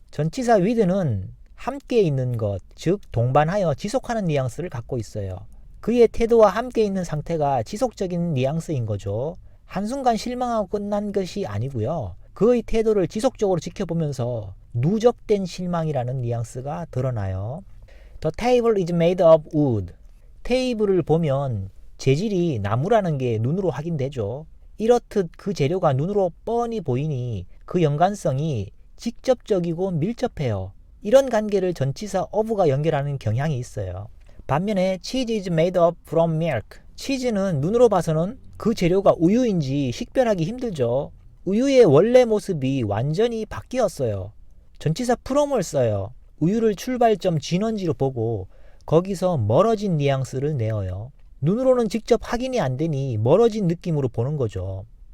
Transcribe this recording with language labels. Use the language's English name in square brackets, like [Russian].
[Korean] 전치사 with는 함께 있는 것, 즉 동반하여 지속하는 뉘앙스를 갖고 있어요. 그의 태도와 함께 있는 상태가 지속적인 뉘앙스인 거죠. 한순간 실망하고 끝난 것이 아니고요. 그의 태도를 지속적으로 지켜보면서 누적된 실망이라는 뉘앙스가 드러나요. [English] The table is made of wood. [Korean] 테이블을 보면 재질이 나무라는 게 눈으로 확인되죠. 이렇듯 그 재료가 눈으로 뻔히 보이니 그 연관성이 직접적이고 밀접해요. 이런 관계를 전치사 of가 연결하는 경향이 있어요. 반면에 [English] cheese is made up from milk. [Korean] 치즈는 눈으로 봐서는 그 재료가 우유인지 식별하기 힘들죠. 우유의 원래 모습이 완전히 바뀌었어요. 전치사 from을 써요. 우유를 출발점 진원지로 보고 거기서 멀어진 뉘앙스를 내어요. 눈으로는 직접 확인이 안 되니 멀어진 느낌으로 보는 거죠.